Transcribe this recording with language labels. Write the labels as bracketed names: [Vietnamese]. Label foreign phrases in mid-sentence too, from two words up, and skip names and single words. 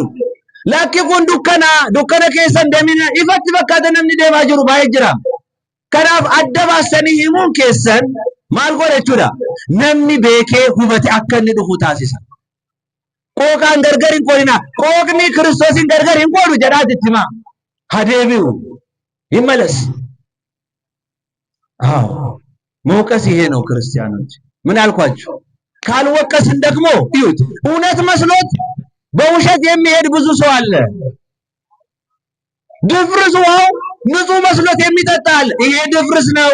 [Oromo] Lakki kun dukkana keessa deemina ifatti fakkaata namni deemaa jiru baay'ee jira. Kanaaf adda baasanii himuun keessan maal godhachuudha? Namni beekee hubate akka inni dhufu taasisa. Qooqaan gargar hin qoodina. Qooqni Kiristoosin gargar hin qoodu jedhaati itti himaa. [Amharic] Hadeebi'u ይመለስ። አዎ መውቀስ ይሄ ነው ክርስቲያኖች። ምን አልኳችሁ? ካልወቀስን ደግሞ ይሁት እውነት መስሎት በውሸት የሚሄድ ብዙ ሰው አለ። ድፍርስ ውሃው ንጹህ መስሎት የሚጠጣ አለ። ይሄ ድፍርስ ነው፣